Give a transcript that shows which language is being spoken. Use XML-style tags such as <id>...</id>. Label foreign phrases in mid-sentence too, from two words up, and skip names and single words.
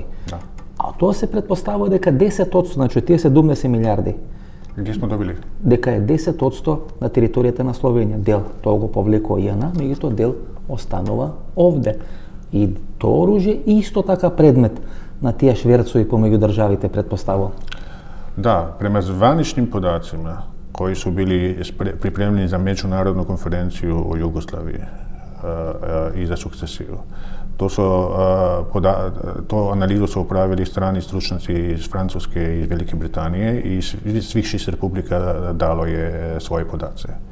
<mk>А тоа се претпоставува дека 10%, значи тие 70 милиарди, Где сме добили? дека е 10% на територијата на Словенија. Дел тоа го повлекува ЈНА, меѓутоа дел останува овде. И тоа оружје исто така предмет на тие шверцови помеѓу државите, претпоставува.</mk> <hr>Da, prema zvaničnim podacima koji su bili pripremljeni za međunarodnu konferenciju o Jugoslaviji i za sukcesiju. To analizu su opravili strani stručnjaci iz Francuske i iz Velike Britanije i svih 6 republika dalo je svoje podace.</hr>